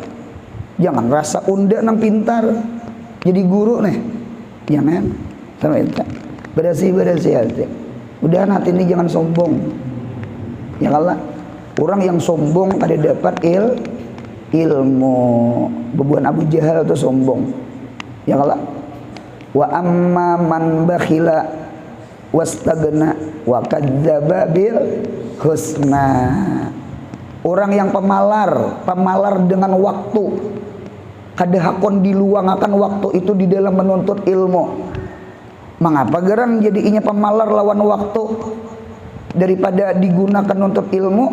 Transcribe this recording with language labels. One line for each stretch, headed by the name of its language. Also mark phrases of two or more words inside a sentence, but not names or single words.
Banjar: Jangan rasa unda nang pintar, jadi guru nih. Jangan. Sama itu. Berasi hati. Udah hati ini jangan sombong. Ya kalah. Orang yang sombong kada dapat ilmu. Bebuan Abu Jahal itu sombong. Ya kalah.
Arabic: وأما من بخل واستغنى وكذب بالحسنى.
Banjar: Orang yang pemalar dengan waktu, kadahakon diluangakan waktu itu di dalam menuntut ilmu. Mengapa gerang jadinya pemalar lawan waktu daripada digunakan untuk ilmu?